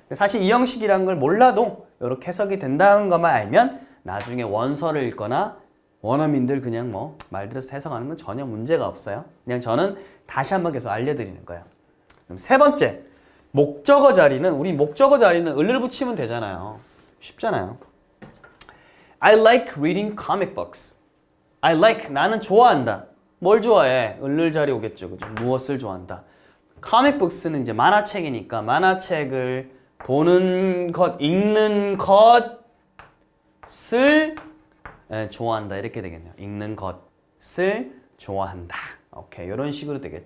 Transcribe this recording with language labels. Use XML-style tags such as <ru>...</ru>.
<ko>사실 이 형식이라는 걸 몰라도 이렇게 해석이 된다는 것만 알면 나중에 원서를 읽거나 원어민들 그냥 뭐 말 들어서 해석하는 건 전혀 문제가 없어요. 그냥 저는 다시 한번 계속 알려드리는 거예요. 그럼 세 번째, 목적어 자리는 우리 목적어 자리는 을을 붙이면 되잖아요. 쉽잖아요.</ko> <en>I like reading comic books. I like,</en> <ko>나는 좋아한다. 뭘 좋아해? 을을 자리 오겠죠. 그죠? 무엇을 좋아한다.</ko> <en>comic books</en> <ko>는 이제 만화책이니까 만화책을 보는 것, 읽는 것을 좋아한다. 이렇게 되겠네요. 읽는 것을 좋아한다. 오케이. 이런 식으로 되겠죠.</ko>